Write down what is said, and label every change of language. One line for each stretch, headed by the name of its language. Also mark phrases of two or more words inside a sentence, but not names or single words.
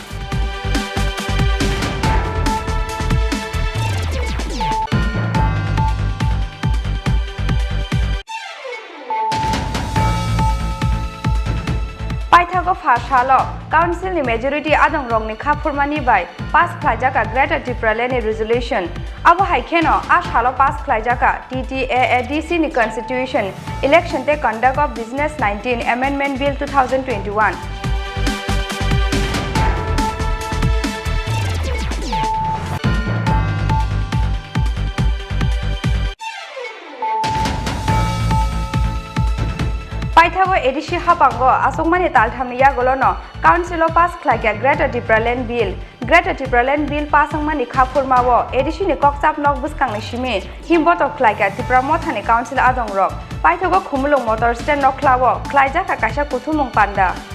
Kok Borok: पाइथागो फासालो काउंसिल नि मेजॉरिटी आदं रंगनि खाफुरमानि बाय पास खालायजाका ग्रेटर त्रिपुरालेनि रेजोल्यूशन अब हाइकेनो आ सालो पास खालायजाका TTAADC नि कॉन्स्टिट्यूशन इलेक्शन ते कंडक्ट ऑफ बिजनेस 19 अमेंडमेंट बिल 2021 पाइथागो एडिसि हापांगो आसंमानि तालथामनि यागोलनो काउंसिल पास खालायगा ग्रेटर त्रिपुरालेन बिल पासंमानि खाफुरमावो एडिसिनि कक्चाप नक बुसकांनि सिमि हिमबत खालायगा त्रिपुरा मथानि काउंसिल आदं रक पाइथागो खुमुलुं
English: motor stand
Kok Borok: नखलावो खालायजाका कायसा कुथुमुं पान्डा